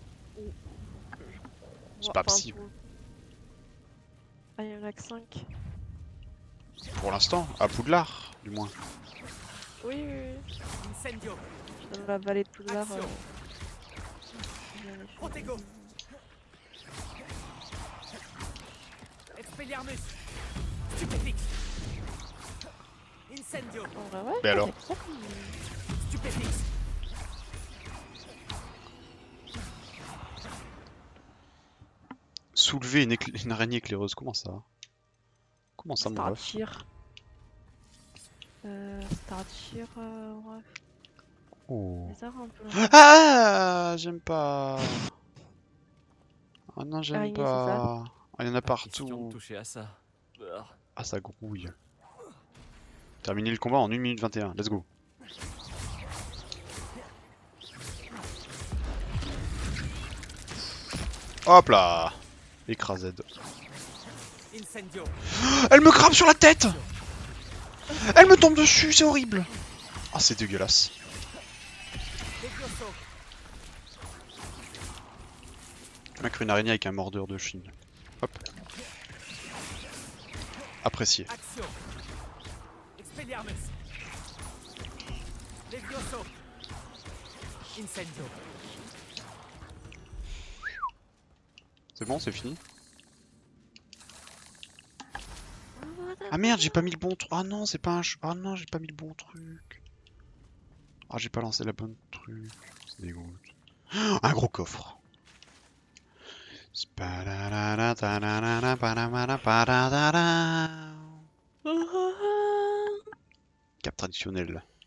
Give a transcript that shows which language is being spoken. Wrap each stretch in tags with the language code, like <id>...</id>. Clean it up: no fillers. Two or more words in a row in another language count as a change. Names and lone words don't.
<fr>C'est pas possible. Ah, il y en a que 5. Pour l'instant, à Poudlard, du moins. Oui, oui, oui. Incendio. Dans la vallée de Poudlard. Action. J'en ai fait. Protego. Expelliarmus. Stupéfix. Incendio. En vrai, ouais, Mais alors c'est ça. Stupéfix. Soulever une araignée éclaireuse, comment ça? Comment ça, mon ref? Starchir. Starchir, ouais. Oh. Les arts un peu là. Ah, j'aime pas. Ah non, j'aime Araignée, c'est pas. Ah, il y en a Pas question de partout. toucher à ça. Brrr. Ah, ça grouille. Terminer le combat en 1 minute 21.</fr> <en>Let's go.</en> <fr>Hop là. Écrasé. Incendio. Elle me crame sur la tête. Elle me tombe dessus, c'est horrible. Ah, c'est dégueulasse. Levioso. On a cru une araignée avec un mordeur de Chine. Hop. Apprécié. Action. Expelliarmus. Levioso. Incendio. C'est bon, c'est fini? Ah merde, j'ai pas mis le bon truc. Ah non, c'est pas un... Ah non, j'ai pas mis le bon truc. Ah, j'ai pas lancé la bonne truc. C'est dégoûte. Un gros coffre. Cap traditionnel.</fr>